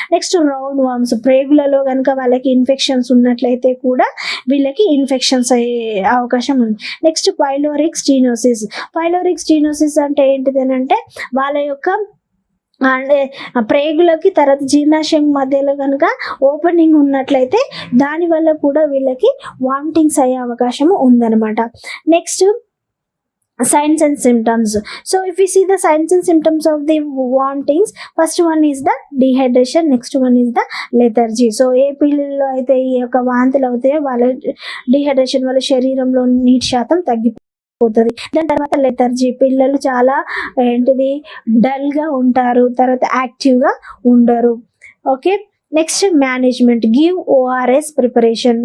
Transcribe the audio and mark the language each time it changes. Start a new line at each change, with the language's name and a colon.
Telugu: Next round worms, ప్రేగులలో కనుక వాళ్ళకి infections ఉన్నట్లయితే కూడా వీళ్ళకి ఇన్ఫెక్షన్స్ అయ్యే అవకాశం ఉంది. నెక్స్ట్ పైలోరిక్ స్టీనోసిస్ అంటే ఏంటిది అంటే వాళ్ళ యొక్క అంటే ప్రేగులకి తర్వాత జీర్ణాశయం మధ్యలో కనుక ఓపెనింగ్ ఉన్నట్లయితే దానివల్ల కూడా వీళ్ళకి వామిటింగ్స్ అయ్యే అవకాశం ఉందన్నమాట.
English: Next signs and symptoms. So if we see the signs and symptoms of the vomitings, first one is the dehydration, next one is the lethargy.
Telugu: So ఏ పిల్లల్లో అయితే ఈ యొక్క వాంతులు అవుతాయో వాళ్ళ డిహైడ్రేషన్ వల్ల శరీరంలో నీటి శాతం తగ్గిపోతుంది. దాని తర్వాత లెథర్జీ, పిల్లలు చాలా ఏంటిది డల్ గా ఉంటారు, తర్వాత యాక్టివ్ గా ఉండరు.
English: Okay, next management, give ORS preparation.